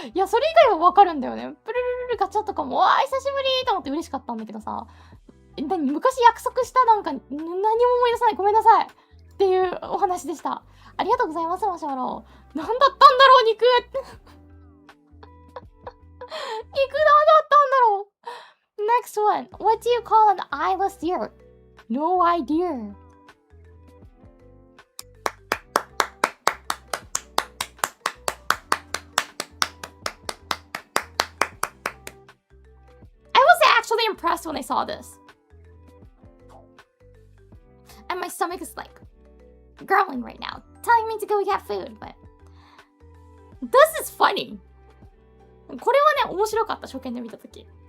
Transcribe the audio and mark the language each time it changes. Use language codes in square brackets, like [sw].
[ja] いや、それ以外はわかるんだよね。プルルルルガチャとかも、久しぶりと思って嬉しかったんだけどさ、昔約束した何も思い出さない。ごめんなさい。っていうお話でした。ありがとうございます、マシュマロ。なんだったんだろう、肉肉なんだったんだろう。 [en] Next one. What do you call an eyeless deer? No idea. I was actually impressed when I saw this. And my stomach is like growling right now, telling me to go get food, but this is funny. [ja] これはね、面白かった、初見で見たとき。